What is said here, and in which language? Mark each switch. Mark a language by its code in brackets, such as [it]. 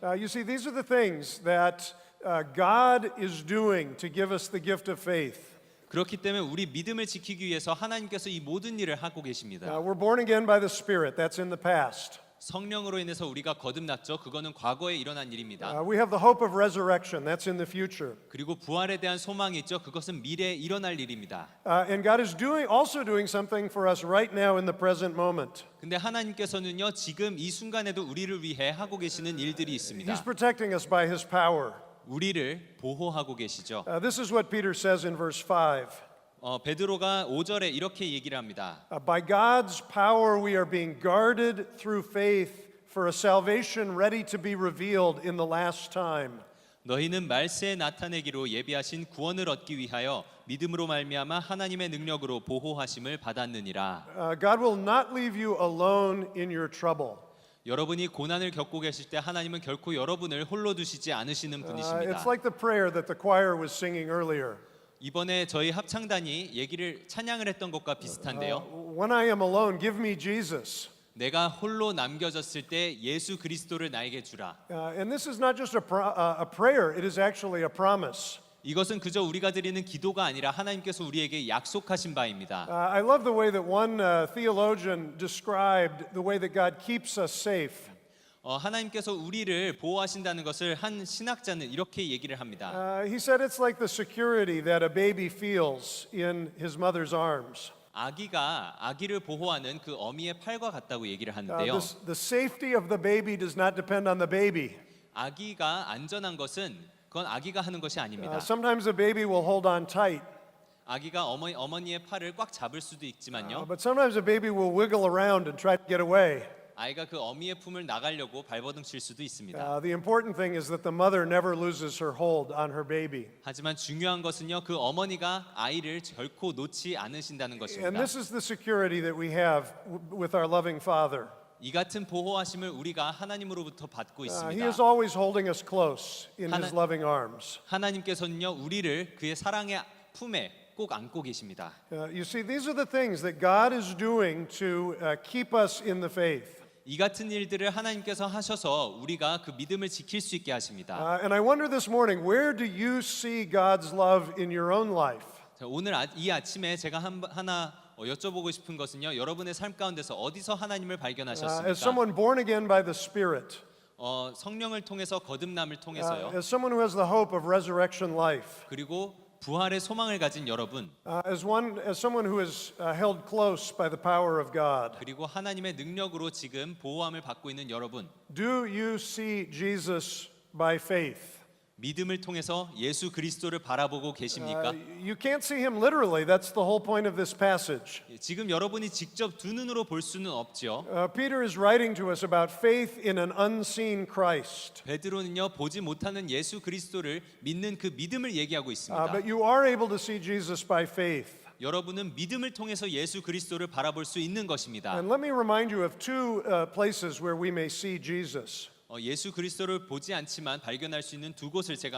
[en] You see, these are the things that God is doing to give us the gift of faith. [ko] 그렇기 때문에 우리 믿음을 지키기 위해서 하나님께서 이 모든 일을 하고 계십니다. [en] We're born again by the Spirit. That's in the past. [ko] 성령으로 인해서 우리가 거듭났죠. 그거는 과거에 일어난 일입니다. [en] We have the hope of resurrection. That's in the future. [ko] 그리고 부활에 대한 소망이 있죠. 그것은 미래에 일어날 일입니다. [en] And God is also doing something for us right now in the present moment. [ko] 근데 하나님께서는요. 지금 이 순간에도 우리를 위해 하고 계시는 일들이 있습니다. [en] He's protecting us by His power. [ko] 우리를 보호하고 계시죠. [en] This is what Peter says in verse 5. [ko] 베드로가 5절에 이렇게 얘기를 합니다. [en] By God's power we are being guarded through faith for a salvation ready to be revealed in the last time. [ko] 너희는 말세에 나타내기로 예비하신 구원을 얻기 위하여 믿음으로 말미암아 하나님의 능력으로 보호하심을 받았느니라. [en] God will not leave you alone in your trouble. [ko] 여러분이 고난을 겪고 계실 때 하나님은 결코 여러분을 홀로 두시지 않으시는 분이십니다. [en] It's like the prayer that the choir was singing earlier. [ko] 이번에 저희 합창단이 찬양을 했던 것과 비슷한데요. [en] When I am alone, give me Jesus. [ko] 내가 홀로 남겨졌을 때 예수 그리스도를 나에게 주라. [en] And this is not just a prayer, it is actually a promise. [ko] 이것은 그저 우리가 드리는 기도가 아니라 하나님께서 우리에게 약속하신 바입니다. [en] I love the way that one theologian described the way that God keeps us safe. [ko] 하나님께서 우리를 보호하신다는 것을 한 신학자는 이렇게 얘기를 합니다. [en] He said it's like the security that a baby feels in his mother's arms. [ko] 아기가 아기를 보호하는 그 어미의 팔과 같다고 얘기를 하는데요. [en] The safety of the baby does not depend on the baby. [ko] 아기가 안전한 것은 그건 아기가 하는 것이 아닙니다. [en] Sometimes the baby will hold on tight, [ko] 아기가 어머니의 팔을 꽉 잡을 수도 있지만요. [en] but sometimes the baby will wiggle around and try to get away. [ko] 아이가 그 어미의 품을 나가려고 발버둥칠 수도 있습니다. [en] The important thing is that the mother never loses her hold on her baby. [ko] 하지만 중요한 것은요, 그 어머니가 아이를 결코 놓지 않으신다는 [en] And [ko] 것입니다. [en] this is the security that we have with our loving Father. [ko] 이 같은 보호하심을 우리가 하나님으로부터 받고 [en] He [ko] 있습니다. [en] is always holding us close in His [ko] 하나- [en] loving arms. [ko] 하나님께서는요, 우리를 그의 사랑의 품에 꼭 안고 계십니다. [en] You see, these are the things that God is doing to keep us in the faith. [ko] 이 같은 일들을 하나님께서 하셔서 우리가 그 믿음을 지킬 수 있게 하십니다. [en] And I wonder this morning, where do you see God's love in your own life? [ko] 자, 오늘 이 아침에 제가 하나 여쭤보고 싶은 것은요, 여러분의 삶 가운데서 어디서 하나님을 [en] As [ko] 발견하셨습니까? [en] someone born again by the Spirit, [ko] 성령을 통해서 거듭남을 통해서요. [en] as someone who has the hope of resurrection life, [ko] 그리고 부활의 소망을 가진 여러분, [en] as someone who is held close by the power of God. [ko] 그리고 하나님의 능력으로 지금 보호함을 받고 있는 여러분, [en] Do you see Jesus by faith? [ko] 믿음을 통해서 예수 그리스도를 바라보고 계십니까? [en] You can't see him literally. That's the whole point of this passage. [ko] 지금 여러분이 직접 두 눈으로 볼 수는 없죠. [en] Peter is writing to us about faith in an unseen Christ. [ko] 베드로는요, 보지 못하는 예수 그리스도를 믿는 그 믿음을 얘기하고 있습니다. [en] But you are able to see Jesus by faith. [ko] 여러분은 믿음을 통해서 예수 그리스도를 바라볼 수 있는 것입니다. [en] And let me remind you of two places where we may see Jesus. [ko] 예수 그리스도를 보지 않지만 발견할 수 있는 두 곳을 제가